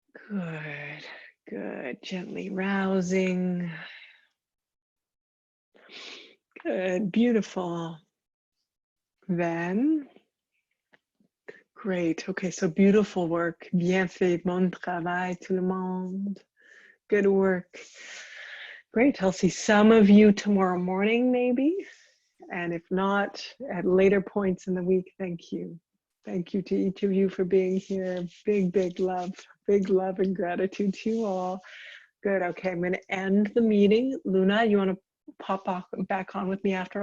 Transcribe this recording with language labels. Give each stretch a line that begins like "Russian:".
English: Good, good, gently rousing. Good, beautiful. Then, great, okay, so beautiful work.
French: Bien fait, bon travail tout le monde.
English: Good work. Great, I'll see some of you tomorrow morning maybe. And if not, at later points in the week, thank you. Thank you to each of you for being here. Big, big love and gratitude to you all. Good, okay, I'm gonna end the meeting. Luna, you wanna pop back on with me after?